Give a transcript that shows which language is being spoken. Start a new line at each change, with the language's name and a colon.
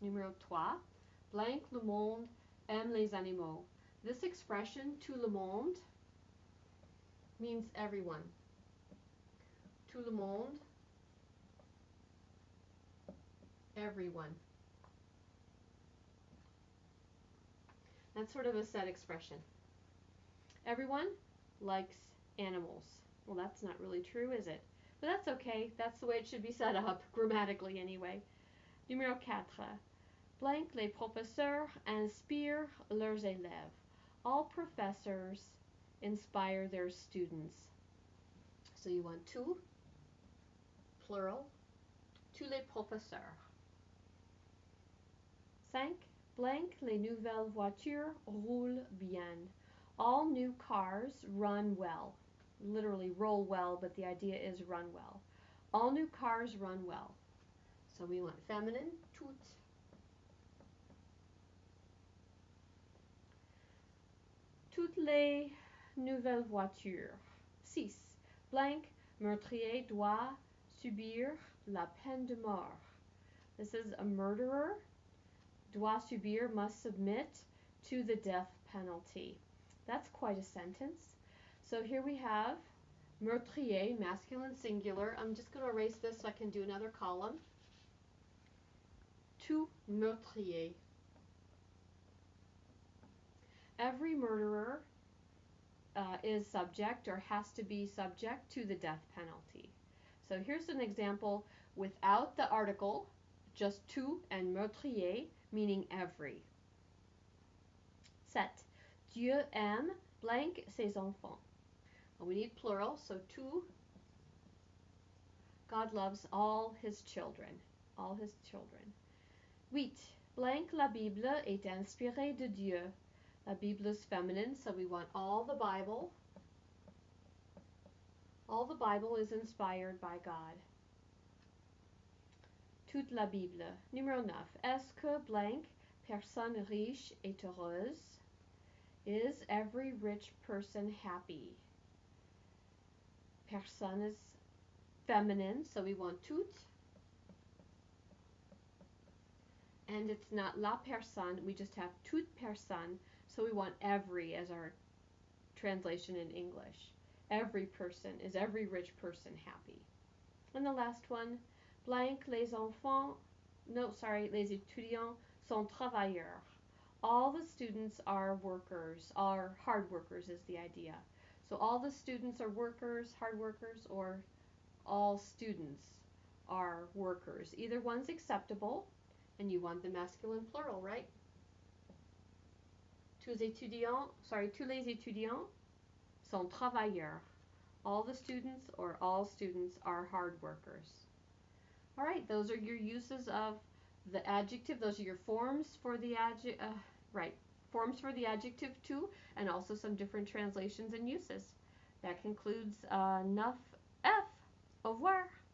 French: Numéro 3. Blank, le monde aime les animaux.
English: This expression, tout le monde, means everyone.
French: Tout le monde,
English: everyone. That's sort of a set expression. Everyone likes animals. Well, that's not really true, is it? But that's okay. That's the way it should be set up, grammatically anyway.
French: Numéro 4. Blank, les professeurs inspirent leurs élèves.
English: All professors inspire their students. So you want tout, plural,
French: tous les professeurs. 5. Blank, les nouvelles voitures roulent bien.
English: All new cars run well. Literally roll well, but the idea is run well. All new cars run well. So we want feminine, toutes.
French: Toutes les nouvelles voitures. 6. Blank, meurtrier doit subir la peine de mort.
English: This is a murderer.
French: Doit subir,
English: must submit to the death penalty. That's quite a sentence. So here we have meurtrier, masculine singular. I'm just going to erase this so I can do another column.
French: Tout meurtrier.
English: Every murderer is subject or has to be subject to the death penalty. So here's an example without the article, just tout and meurtrier, meaning every.
French: 7. Dieu aime blank ses enfants.
English: We need plural, so tout. God loves all his children. All his children. 8.
French: Blank, la Bible est inspirée de Dieu.
English: La Bible is feminine, so we want all the Bible. All the Bible is inspired by God.
French: Toute la Bible. Numéro 9. Est-ce que blank, personne riche est heureuse?
English: Is every rich person happy? Personne is feminine, so we want toute. And it's not la personne, we just have toute personne, so we want every as our translation in English. Every person, is every rich person happy? And the last one,
French: blank, les enfants, les étudiants sont travailleurs.
English: All the students are workers, are hard workers is the idea. So all the students are workers, hard workers, or all students are workers. Either one's acceptable, and you want the masculine plural, right?
French: Tous les étudiants sont travailleurs.
English: All the students or all students are hard workers. All right, those are your uses of the adjective. Those are your forms for the forms for the adjective too, and also some different translations and uses. That concludes 9F.
French: Au revoir.